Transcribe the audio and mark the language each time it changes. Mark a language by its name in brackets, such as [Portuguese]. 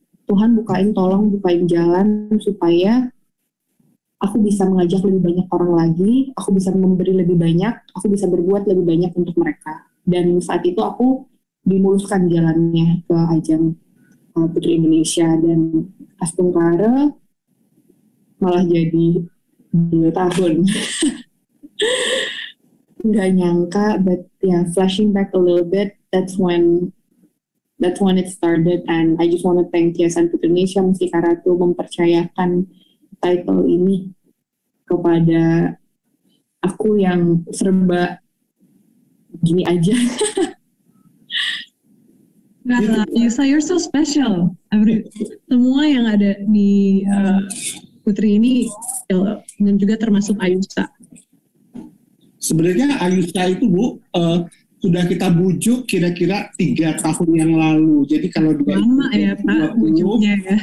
[Indonesian] Tuhan tolong bukain jalan supaya aku bisa mengajak lebih banyak orang lagi, aku bisa memberi lebih banyak, aku bisa berbuat lebih banyak untuk mereka. Dan saat itu aku dimuluskan jalannya ke ajang Putri Indonesia, dan pas Tungkara malah jadi 2 tahun. Nggak nyangka, [English] but yeah, flashing back a little bit, that's when it started. And I just want to thank [Indonesian] Yayasan Putri Indonesia Mustika Ratu mempercayakan title ini kepada aku yang serba gini aja. [English] Nah, Yusa, you're so special. [Indonesian] Semua yang ada di Putri ini, dan juga termasuk Ayusa. Sebenarnya Ayusa itu Bu, sudah kita bujuk kira-kira 3 tahun yang lalu. Jadi kalau lama ya Pak bujuknya ya.